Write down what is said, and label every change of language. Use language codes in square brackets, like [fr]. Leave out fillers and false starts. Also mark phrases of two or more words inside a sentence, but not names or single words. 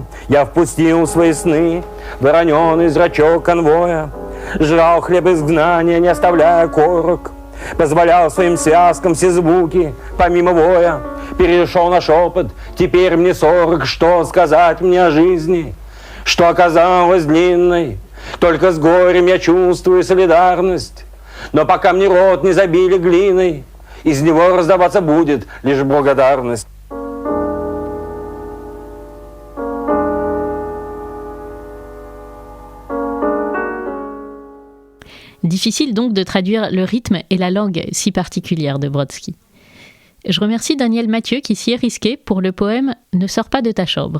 [ru] Я впустил в свои сны вороненый зрачок конвоя, жрал хлеб изгнания, не оставляя корок, позволял своим связкам все звуки, помимо воя, перешел на шепот. Теперь мне 40, что сказать мне о жизни, что оказалась длинной, Только с горем я чувствую солидарность. Но пока мне рот не забили глиной, из него раздаваться будет лишь благодарность. [fr] Difficile donc de traduire le rythme et la langue si particulière de Brodsky. Je remercie Daniel Mathieu qui s'y est risqué pour le poème « Ne sors pas de ta chambre ».